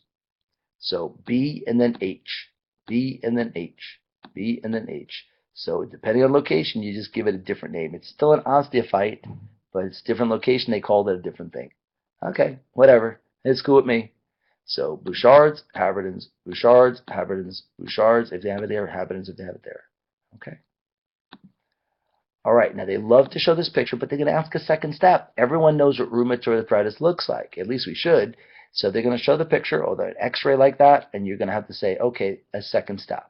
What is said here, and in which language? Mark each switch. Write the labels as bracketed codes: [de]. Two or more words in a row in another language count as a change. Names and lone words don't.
[en] So B and then H. B and then H. B and then H. So depending on location, you just give it a different name. It's still an osteophyte, but it's different location. They called it a different thing. Okay, whatever. It's cool with me. So bouchards, haberdins, bouchards, haberdins, bouchards. If they have it there, haberdins if they have it there. Okay. All right. Now they love to show this picture, but they're going to ask a second step. Everyone knows what rheumatoid arthritis looks like. At least we should. So they're going to show the picture or an X-ray like that, and you're going to have to say, okay, a second step.